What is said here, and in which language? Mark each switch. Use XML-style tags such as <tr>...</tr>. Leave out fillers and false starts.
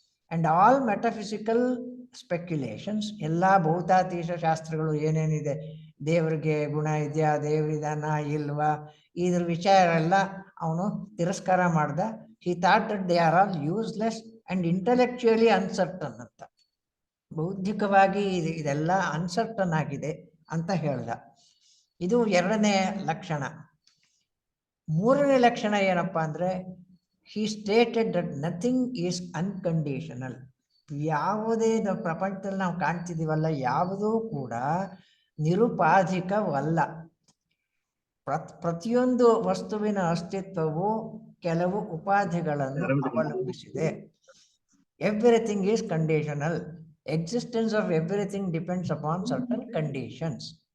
<en>and all metaphysical speculations,</en> <kn>ಎಲ್ಲ ಭೌತಾತೀತ ಶಾಸ್ತ್ರಗಳು ಏನೇನಿದೆ, ದೇವರಿಗೆ ಗುಣ ಇದೆಯಾ, ದೇವರಿದಾನ ಇಲ್ವಾ, ಇದ್ರ ವಿಚಾರ ಎಲ್ಲ ಅವನು ತಿರಸ್ಕಾರ ಮಾಡ್ದ.</kn> <en>He thought that they are all useless and intellectually uncertain ಅಂತ.</en> <kn>ಬೌದ್ಧಿಕವಾಗಿ ಇದೆಲ್ಲ ಅನ್ಸರ್ಟನ್ ಆಗಿದೆ ಅಂತ ಹೇಳ್ದ. ಇದು ಎರಡನೇ ಲಕ್ಷಣ. ಮೂರನೇ ಲಕ್ಷಣ ಏನಪ್ಪ ಅಂದರೆ</kn> <en>he stated that nothing is unconditional.</en> <kn>ಯಾವುದೇ ಪ್ರಪಂಚದಲ್ಲಿ ನಾವು ಕಾಣ್ತಿದ್ದೀವಲ್ಲ, ಯಾವುದೂ ಕೂಡ ನಿರುಪಾಧಿಕವಲ್ಲ. ಪ್ರತಿಯೊಂದು ವಸ್ತುವಿನ ಅಸ್ತಿತ್ವವು ಕೆಲವು ಉಪಾಧಿಗಳನ್ನು ಅವಲಂಬಿಸಿದೆ.</kn> <en>Everything is conditional. Existence of everything depends upon certain conditions.</en>